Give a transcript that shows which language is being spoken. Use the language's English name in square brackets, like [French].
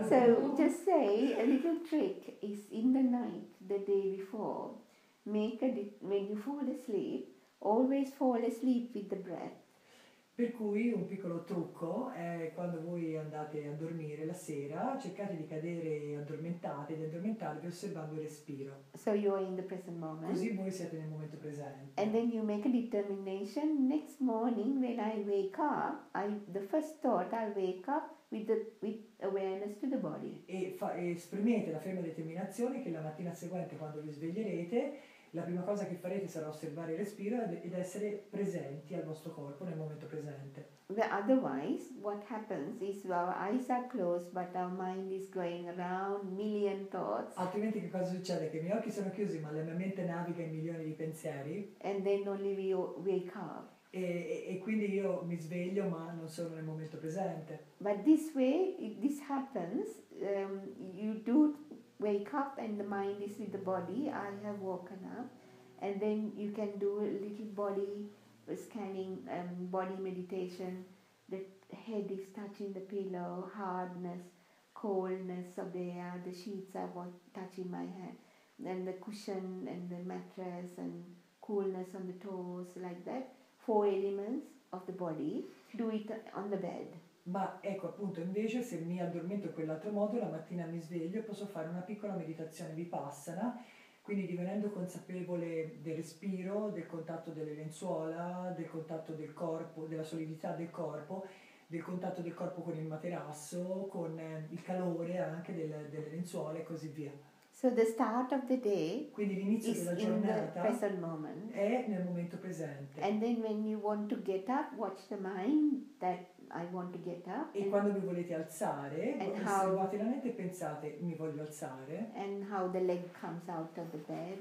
[English] So just say a little trick is in the night, the day before, when you fall asleep, always fall asleep with the breath. [Italian] Per cui un piccolo trucco è quando voi andate a dormire la sera, cercate di cadere addormentate, di addormentarvi osservando il respiro. [English] So you are in the present moment. [Italian] Così voi siete nel momento presente. [English] And then you make a determination. Next morning when I wake up, the first thought I wake up with awareness to the body. [Italian] E esprimete la ferma determinazione che la mattina seguente, quando vi sveglierete, la prima cosa che farete sarà osservare il respiro ed essere presenti al vostro corpo nel momento presente. [English] Otherwise, what happens is our eyes are closed, but our mind is going around million thoughts. [Italian] Altrimenti che cosa succede? Che i miei occhi sono chiusi, ma la mia mente naviga in milioni di pensieri. [English] And then only we wake up. [Italian] E quindi io mi sveglio, ma non sono nel momento presente. [English] But this way, if this happens, you do wake up and the mind is with the body. I have woken up, and then you can do a little body scanning, body meditation. The head is touching the pillow, hardness, coldness of the air, the sheets are touching my head, then the cushion and the mattress, and coolness on the toes, like that. 4 elements of the body. Do it on the bed. [Italian] Ma ecco, appunto, invece se mi addormento in quell'altro modo, la mattina mi sveglio e posso fare una piccola meditazione Vipassana, quindi divenendo consapevole del respiro, del contatto delle lenzuola, del contatto del corpo, della solidità del corpo, del contatto del corpo con il materasso, con il calore anche delle lenzuola e così via. [English] So the start of the day [Italian] quindi l'inizio [English] is [Italian] della [English] in the [Italian] giornata [English] present moment. [Italian] È nel momento presente. [English] And then when you want to get up, watch the mind that I want to get up. [Italian] E quando vi volete alzare, osservate la mente e pensate mi voglio alzare. [English] And how the leg comes out of the bed.